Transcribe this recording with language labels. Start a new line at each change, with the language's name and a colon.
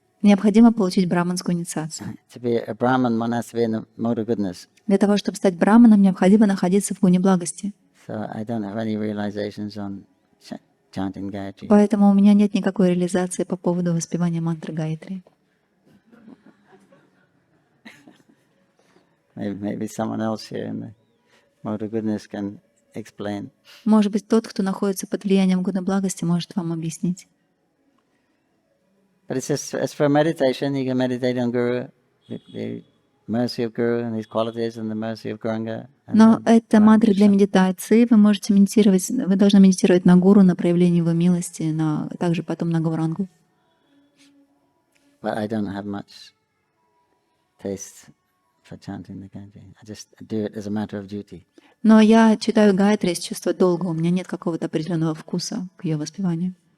Russian: Необходимо получить браманскую инициацию.
English: To be a Brahman, one has to be in the mode of goodness.
Russian: Для того, чтобы стать браманом, необходимо находиться в гуне благости.
English: So I don't have any realizations on chanting Gayatri.
Russian: Поэтому у меня нет никакой реализации по поводу воспевания мантры Гаятри.
English: Maybe someone else here in the mode of goodness can explain.
Russian: Может быть, тот, кто находится под влиянием гуна благости, может вам объяснить.
English: But it's just as for meditation, you can meditate on Guru, the mercy of Guru and his qualities, and the mercy of Gauranga.
Russian: Но это мантры для медитации. Вы можете медитировать, вы должны медитировать на гуру, на проявление его милости, также потом на Гаурангу.
English: But I don't have much taste for chanting the Gayatri. I just do it as a matter of duty.
Russian: Но я читаю Гаятри из чувства долга. У меня нет какого-то определенного вкуса к ее воспеванию.